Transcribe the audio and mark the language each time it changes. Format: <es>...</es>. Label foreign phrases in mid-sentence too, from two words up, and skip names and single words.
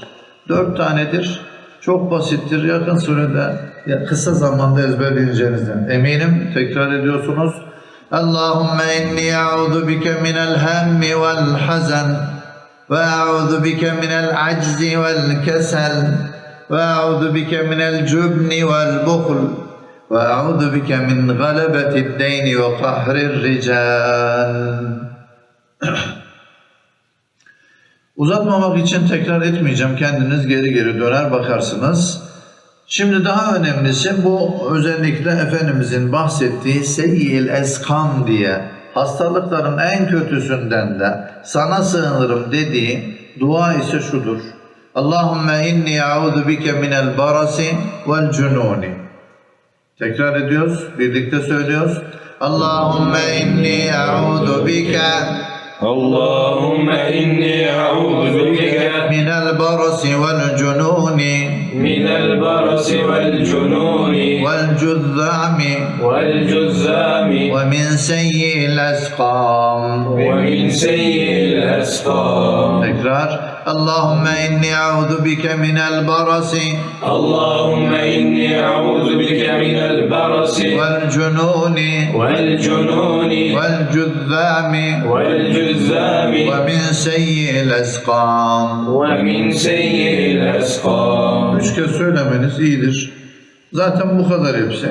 <tr>4 tanedir. Çok basittir. Yakın sürede, kısa zamanda ezberleyeceğinizden eminim. Tekrar ediyorsunuz.</tr> <ar>اللهم إني أعوذ بك من الهم والحزن وأعوذ بك من العجز والكسل وأعوذ بك من الجبن والبخل وأعوذ بك من غلبة الدين وقهر الرجال.</ar> <tr>Uzatmamak için tekrar etmeyeceğim. Kendiniz geri geri döner bakarsınız. Şimdi daha önemlisi bu özellikle Efendimizin bahsettiği</tr> <ar>سيئ الأسقام</ar> <tr>diye hastalıkların en kötüsünden de sana sığınırım dediği dua ise şudur.</tr> <ar>اللهم إني أعوذ بك من البرص والجنون.</ar> <tr>Tekrar ediyoruz, birlikte söylüyoruz.</tr> <ar>اللهم إني أعوذ بك اللهم إني أعوذ بك من البرص والجنون من البرص والجنون والجذام والجذام ومن سيئ الأسقام. ومن سيئ الأسقام.</ar> <tr>Tekrar.</tr> <ar>اللهم إني أعوذ بك من البرص اللهم إني أعوذ بك من البرص والجنون والجنون والجذام والجذام ومن سيئ الأسقام. ومن سيئ الأسقام.</ar> <tr>3 kez söylemeniz iyidir. Zaten bu kadar hepsi.</tr>